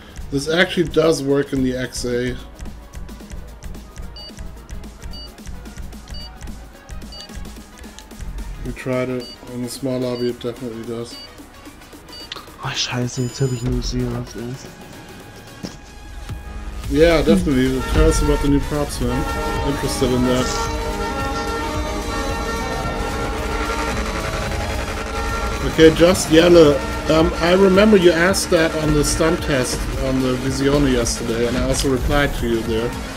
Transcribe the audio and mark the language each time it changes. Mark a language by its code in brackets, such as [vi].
[en] This actually does work in the XA. We tried it in the small lobby, it definitely does. [de] Oh scheiße, jetzt habe ich nur Zeros erst. [en] Yeah, definitely. Tell us about the new props, man. Interested in that. Okay, Just Yellow. I remember you asked that on the stunt test on the Visione yesterday, and I also replied to you there.